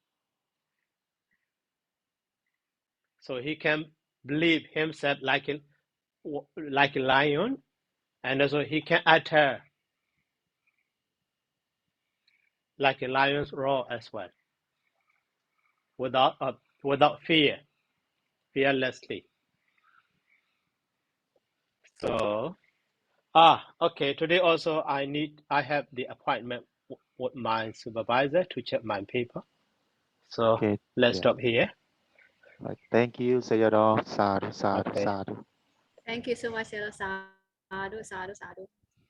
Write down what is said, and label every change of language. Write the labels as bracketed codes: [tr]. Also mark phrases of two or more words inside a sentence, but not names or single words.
[en] So he can believe himself like a lion, and also he can utter like a lion's roar as well, without fear, fearlessly. So okay. Today also I have the appointment with my supervisor to check my paper. So Okay. let's Yeah. stop here. Right. Thank you, Sayadaw. Sadhu. Okay. Sadhu. Thank you so much, [pi] Sadhu, sadhu, sadhu.